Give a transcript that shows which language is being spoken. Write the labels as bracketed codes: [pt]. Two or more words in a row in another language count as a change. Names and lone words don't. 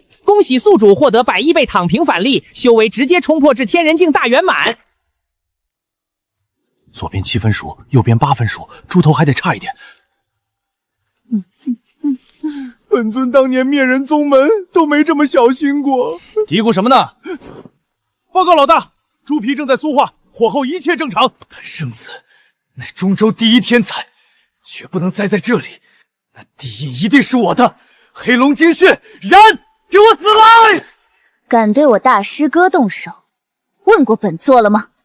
[zh] 恭喜宿主獲得110倍躺平返利，修為直接衝破至天人境大圓滿。左邊7分熟，右邊8分熟，豬頭還得差一點。本尊當年滅人宗門都沒這麼小心過。嘀咕什麼呢？報告老大，豬皮正在酥化，火候一切正常。本聖子乃中州第一天才，絕不能栽在這裡。那地印一定是我的，黑龍精血燃！給我死來！敢對我大師哥動手，問過本座了嗎？